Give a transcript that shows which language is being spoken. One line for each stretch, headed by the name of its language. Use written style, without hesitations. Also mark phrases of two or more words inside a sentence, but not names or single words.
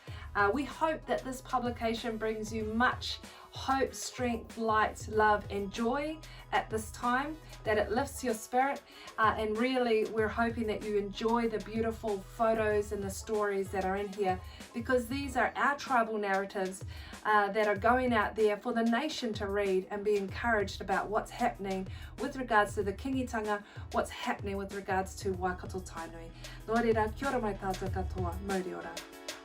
English: We hope that this publication brings you much hope, strength, light, love and joy at this time, that it lifts your spirit, and really we're hoping that you enjoy the beautiful photos and the stories that are in here, because these are our tribal narratives that are going out there for the nation to read and be encouraged about what's happening with regards to the kingitanga, what's happening with regards to Waikato Tainui.
Māori: Nō reira, kia ora mai tātou katoa, mauri ora.